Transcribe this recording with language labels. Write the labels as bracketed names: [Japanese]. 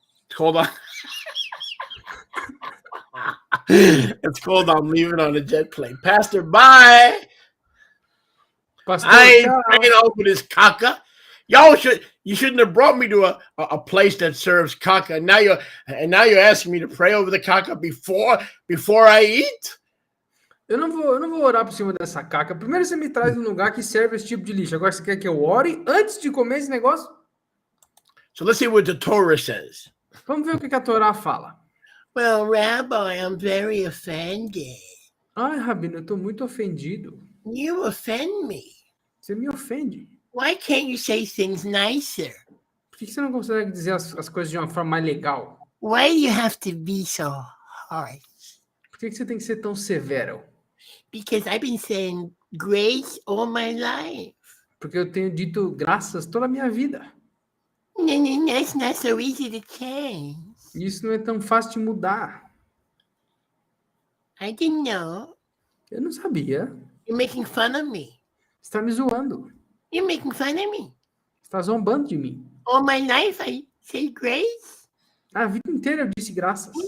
[English] It's called It's called I'm Leaving on a Jet Plane. Pastor, bye. Pastor, I ain't praying over this caca. You shouldn't have brought me to a place that serves caca. And now you're asking me to pray over the caca before I eat? [Portuguese] Eu não vou orar por cima dessa caca. Primeiro você me traz um lugar que serve esse tipo de lixo. Agora você quer que eu ore antes de comer esse negócio? [English] So let's see what the Torah says. [Portuguese] Vamos ver o que a Torá fala. [English] Well, Rabbi, I'm very offended. [Portuguese] Ai, Rabino, eu estou muito ofendido. [English] You offend me. [Portuguese] Você me ofende. [English] Why can't you say things nicer? [Portuguese] Por que você não consegue dizer as coisas de uma forma mais legal? [English] Why do you have to be so harsh? [Portuguese] Por que você tem que ser tão severo? [English] Because I've been saying grace all my life. [Portuguese] Porque eu tenho dito graças toda a minha vida. [English] That's not so easy to change. [Portuguese] Isso não é tão fácil de mudar. [English] I didn't know. [Portuguese] Eu não sabia. [English] You're making fun of me. [Portuguese] Você está me zoando. [English] You're making fun of me. [Portuguese] Você está zombando de mim. [English] All my life I say grace. [Portuguese] A vida inteira eu disse graças.